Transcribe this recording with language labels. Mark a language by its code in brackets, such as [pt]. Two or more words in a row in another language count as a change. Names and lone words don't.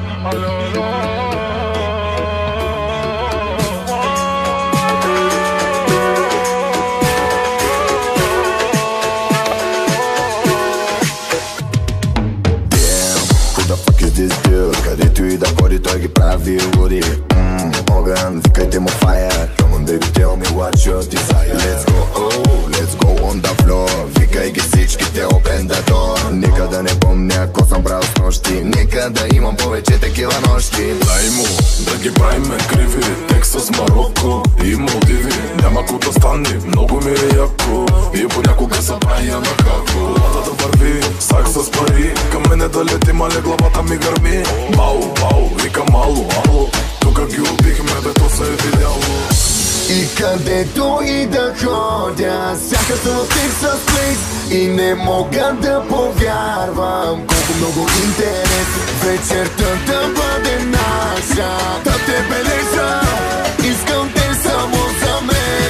[bg] Където и да ходи, той ги прави луди. Огън, викайте му fire. [en] Come on baby, tell me what your desire. Let's go, oh, let's go on the floor. [bg] Викай ги всичките, [en] open the door. [bg] Нека да не помня ко съм брал с нощи. Нека да имам повече такива нощи. Дай му да ги правиме криви. Текст с Марокко и Малдиви. Няма ко да стане, много ми е яко. И понякога се правя на како. Лада да върви, сак с пари. Към мене да лети, мале главата ми гърми. Бау, бау, вика мало, ало. Тука ги убихме, бе то се е видяло. И където и да ходя, сякаш съм в Texas Place. И не мога да повярвам колко много интерес вечерта да бъде наша. Да те бележа, искам те само за мен.